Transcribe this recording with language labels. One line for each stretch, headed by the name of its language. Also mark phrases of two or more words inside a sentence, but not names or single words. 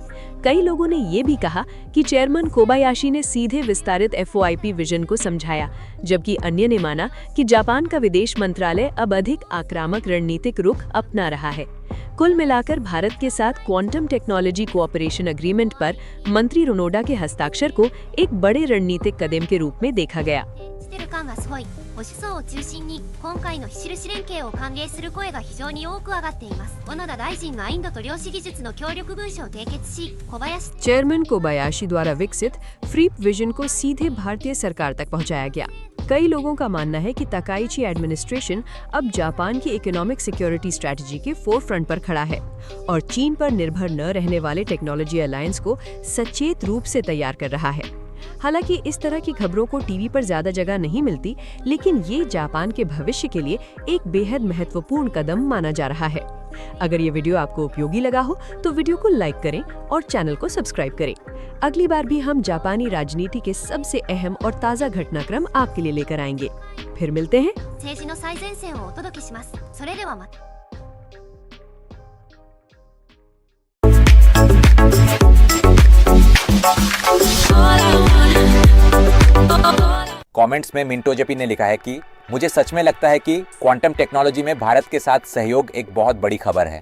Hindi: कई लोगों ने ये भी कहा कि चेयरमैन कोबायाशी ने सीधे विस्तारित FOIP विजन को समझाया, जबकि अन्य ने माना कि जापान का विदेश मंत्रालय अब अधिक आक्रामक रणनीतिक रुख अपना रहा है। कुल मिलाकर भारत के साथ
English: quantum technology cooperation agreement
Hindi: पर मंत्री ओनोडा के हस्ताक्षर को एक बड़े रणनीतिक कदम के रूप में देखा गया।
Japanese: してる感がすごい。保守層を中心に今回の非印連携を歓迎する声が非常に多く上がっています。小野田大臣がインドと量子技術の協力文書を締結し、小林
Hindi: चेयरमैन कोबायाशी द्वारा विकसित फ्रीप विजन को सीधे भारतीय सरकार तक पहुंचाया गया। कई लोगों का मानना है कि तकाइची एडमिनिस्ट्रेशन अब जापान की
English: economic security strategy
Hindi: के फोरफ्रंट पर खड़ा है और चीन पर निर्भर न रहने वाले
English: technology alliance
Hindi: को सचेत रूप से तैयार कर रहा है। हालांकि इस तरह की खबरों को टीवी पर ज्यादा जगह नहीं मिलती, लेकिन ये जापान के भविष्य के लिए एक बेहद महत्वपूर्ण कदम माना जा रहा है। अगर ये वीडियो आपको उपयोगी लगा हो तो वीडियो को लाइक करें और चैनल को सब्सक्राइब करें। अगली बार भी हम जापानी राजनीति के सबसे अहम और ताज़ा घटनाक्रम आपके लिए लेकर आएंगे। फिर मिलते हैं।
Japanese: 政治の最前線をお届けします。それではまた。
Hindi: कमेंट्स में मिंटो जेपी ने लिखा है कि मुझे सच में लगता है कि
English: quantum technology
Hindi: में भारत के साथ सहयोग एक बहुत बड़ी खबर है।